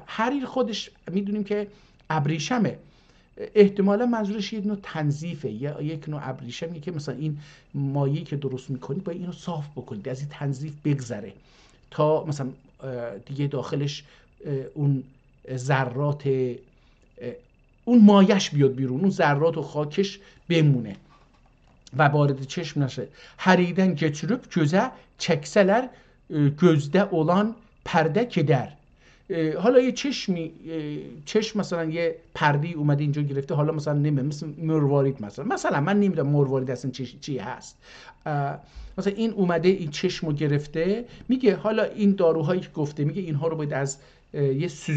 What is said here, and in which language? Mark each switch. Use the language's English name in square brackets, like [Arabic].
[Persian] حریر خودش میدونیم که ابریشمه، احتمالا منظورش یک نوع تنظیفه یا یک نوع ابریشمیه که مثلا این مایعی که درست میکنید باید اینو صاف بکنید، از این تنظیف بگذره تا مثلا دیگه داخلش اون ذرات اون مایش بیاد بیرون، اون ذرات و خاکش بمونه و وارد چشم نشه. [Azerbaijani] Həriden keçirib gözə çəksələr gözdə olan [Persian] پرده کدر. حالا یه چشم مثلا یه پردی اومده اینجا گرفته، حالا مثلا نمیدونم مثل مروارید مثلا من نمیدونم مروارید اصلا چی هست، مثلا این اومده این چشمو گرفته، میگه حالا این داروهایی که گفته میگه اینها رو باید از یه